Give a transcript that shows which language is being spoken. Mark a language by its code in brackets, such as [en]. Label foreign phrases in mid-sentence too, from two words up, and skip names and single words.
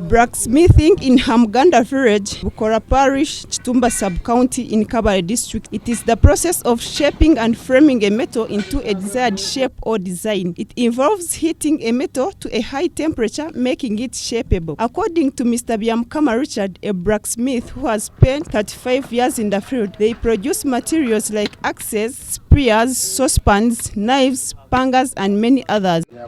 [en] Blacksmithing in Hamuganda village, Bukoora parish, Kitumba sub-county in Kabale district. It is the process of shaping and framing a metal into a desired shape or design. It involves heating a metal to a high temperature, making it shapeable. According to Mr. Hamuganda Richard, a blacksmith who has spent 35 years in the field, they produce materials like axes, spears, saucepans, knives, pangas, and many others.